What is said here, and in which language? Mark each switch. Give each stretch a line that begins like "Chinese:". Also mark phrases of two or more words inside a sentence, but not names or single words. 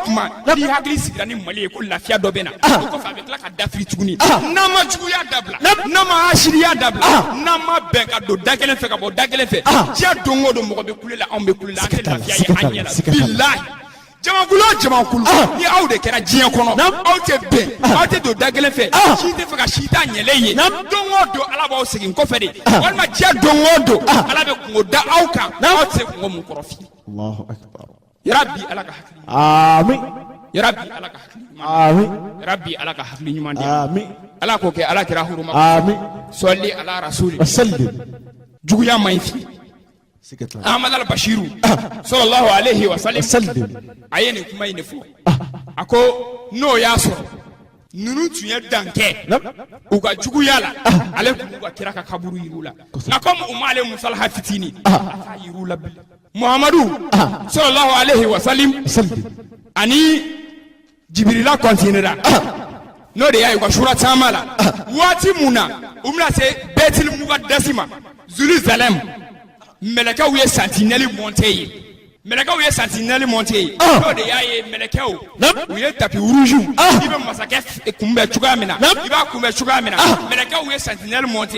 Bambara: kuma n'i hakili sigira ni Mali ye ko lafiya dɔ bɛ na o kɔfɛ a bɛ tila ka dafiri tuguni n'an ma juguya dabila n'an ma hasiliya dabila n'an ma bɛn ka don da kelen fɛ ka bɔ da kelen fɛ diɲɛ don o don mɔgɔ bɛ kule la anw bɛ kule la an tɛ lafiya ye an ɲɛ la bilahi jamakulu o jamakulu ni aw de kɛra diɲɛ kɔnɔ aw tɛ bɛn aw tɛ don da kelen fɛ si tɛ fɛ ka si ta ɲɛlɛ ye don o don Ala b'aw segin kɔfɛ de walima diɲɛ don o don Ala bɛ kungo da aw kan aw tɛ se kungo mun kɔrɔ fiyewu
Arabic: الله أكبر
Bambara: yarabi Ala ka hakili amin yarabi Ala ka hakili amin yarabi Ala ka hakili ɲuman di amin Ala k'o kɛ Ala kira huruma amin
Arabic: صلِّ على الرسول
Bambara: sallim juguya man ɲi fiyewu Ahmad al-Bashiru
Arabic: صلى الله عليه وسلم
Bambara: a ye nin kuma in de fɔ a ko n'o y'a sɔrɔ ninnu tun ye dan kɛ u ka juguya la ale tun b'u ka kira ka kaburu yir'u la nka comme u m'ale musalaha fitini a t'a yir'u la bilen Muhammadu
Arabic: صلى الله عليه وسلم
Bambara: ani Jibirila continuera n'o de y'a ye u ka sura caman la waati mun na u bɛna se Bɛtil Mukadasi ma Jerusalem mɛlɛkɛw ye
French: sentinelle monté
Bambara: ye Mɛlɛkɛw ye
French: sentinelle monté
Bambara: o de y'a ye mɛlɛkɛw u ye
French: tapis rouge
Bambara: i bɛ masakɛ kunbɛn cogoya min na i b'a kunbɛn cogoya min na mɛlɛkɛw ye
French: sentinelle monté